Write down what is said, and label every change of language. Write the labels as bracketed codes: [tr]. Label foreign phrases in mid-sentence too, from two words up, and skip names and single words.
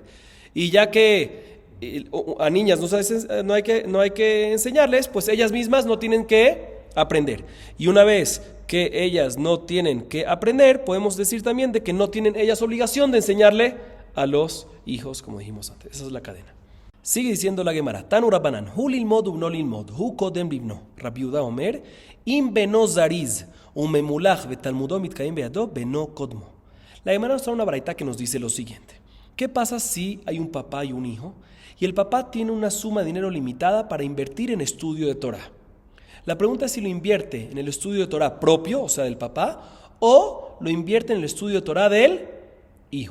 [es] Y ya que a niñas no hay que enseñarles, pues ellas mismas no tienen que aprender. Y una vez que ellas no tienen que aprender, podemos decir también de que no tienen ellas obligación de enseñarle a los hijos, como dijimos antes. Esa es la cadena. Sigue diciendo la Gemara, [he] תנו רבנן, הוא ללמוד ובנו ללמוד, הוא קודם לבנו. רבי יהודה אומר, אם בנו זריז, וממולח בתלמודו מתקיים בידו בנו קודמו. [es] La Gemara nos trae una baraita que nos dice lo siguiente: ¿Qué pasa si hay un papá y un hijo? Y el papá tiene una suma de dinero limitada para invertir en estudio de Torah. La pregunta es si lo invierte en el estudio de Torah propio, o sea, del papá, o lo invierte en el estudio de Torah del hijo.